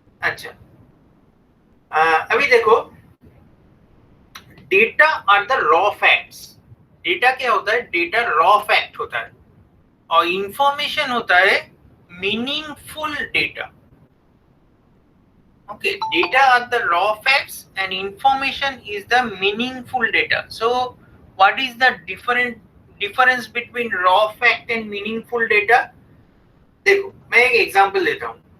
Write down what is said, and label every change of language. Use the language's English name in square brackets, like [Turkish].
[Hindi] अच्छा, अभी देखो, [English] Data are the raw facts. [Hindi] Data क्या होता है? डेटा रॉ फैक्ट होता है और इंफॉर्मेशन होता है meaningful data. [English] Okay, data are the raw facts and information is the meaningful data. So what is the difference between raw fact and meaningful data? [Hindi] देखो मैं एक एग्जांपल देता हूँ।